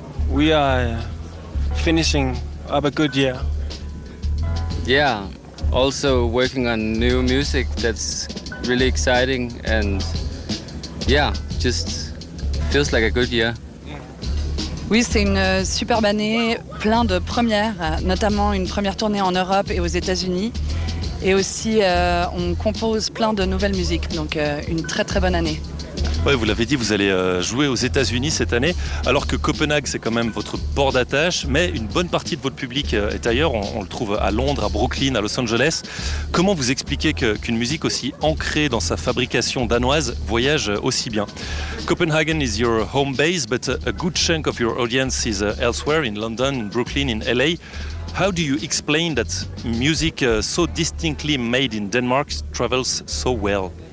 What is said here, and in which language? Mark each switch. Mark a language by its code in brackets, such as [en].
[en] we are finishing up a good year. Yeah, also working on new music that's really exciting and yeah, just feels like a good year. [fr] Oui, c'est une superbe année, plein de premières, notamment une première tournée en Europe et aux États-Unis. Et aussi, on compose plein de nouvelles musiques, donc une très très bonne année. Oui, vous l'avez dit, vous allez jouer aux États-Unis cette année, alors que Copenhague, c'est quand même votre port d'attache, mais une bonne partie de votre public est ailleurs, on le trouve à Londres, à Brooklyn, à Los Angeles. Comment vous expliquez qu'une musique aussi ancrée dans sa fabrication danoise voyage aussi bien? [en] Copenhagen is your home base, but a good chunk of your audience is elsewhere, in London, in Brooklyn, in LA. How do you explain that music so distinctly made in Denmark travels so well?